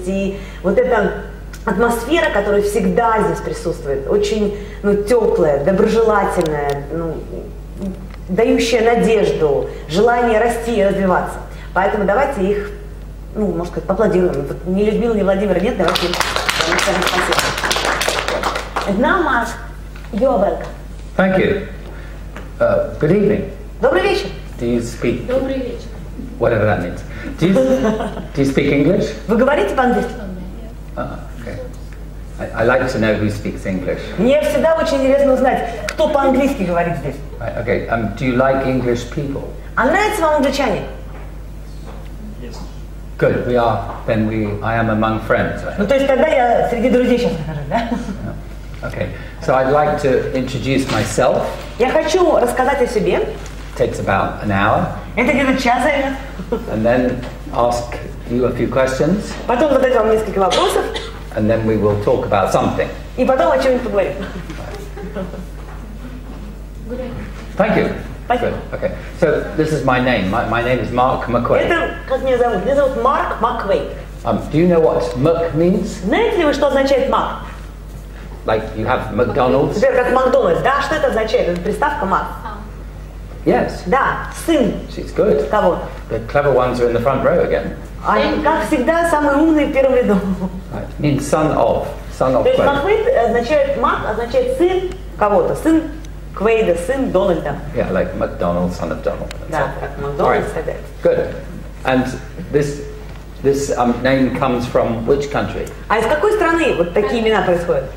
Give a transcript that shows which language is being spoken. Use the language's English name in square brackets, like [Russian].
[Russian] И вот эта атмосфера, которая всегда здесь присутствует, очень теплая, доброжелательная, дающая надежду, желание расти и развиваться. Поэтому давайте их, можно сказать, поаплодируем. Ни Людмила, ни Владимир нет, давайте им скажем спасибо. [English] And now, Mark, you are welcome. Thank you. Good evening. [Russian] Добрый вечер. [English] Do you speak? [Russian] Добрый вечер. [English] Whatever that means. Do you speak English? [Russian] Вы говорите по-английски? [English] Okay. I like to know who speaks English. [Russian] Мне всегда очень интересно узнать, кто по-английски говорит здесь. [English] Right, okay. Do you like English people? [Russian] А нравятся вам англичане? [English] Yes. Good. I am among friends. [Russian] То есть тогда я среди друзей сейчас нахожусь, да? [English] Okay. So I'd like to introduce myself. [Russian] Я хочу рассказать о себе. [English] Takes about an hour. [Russian] Это где-то час займет. [English] And then ask you a few questions. [Russian] Потом задать вам несколько вопросов. [English] And then we will talk about something. [Russian] И потом о чем-нибудь поговорим. [English] Thank you. [Russian] Спасибо. [English] Good. Okay. So this is my name. My name is Mark Mак Квэйд. [Russian] Это как меня зовут? Меня зовут Марк Мак Квэйд. [English] Do you know what Mак means? [Russian] Знаете ли вы, что означает Мак? [English] Like you have McDonald's? [Russian] Например, как Макдональдс. Да, что это означает? Это приставка Мак. [English] Yes. [Russian] Да, сын. [English] She's good. [Russian] Кого-то. [English] The clever ones are in the front row again. [Russian] Они, как всегда, самые умные в первом ряду. [English] Right. Means son of. Son of [Russian] То есть Квэйд. Мак Квэйд означает Мак, означает сын кого-то. Сын Квейда, сын Дональда. [English] Yeah, like McDonald, son of Donald. [Russian] Да, как Макдональдс тогда. [English] Good. And this name comes from which country? [Russian] А из какой страны вот такие имена происходят?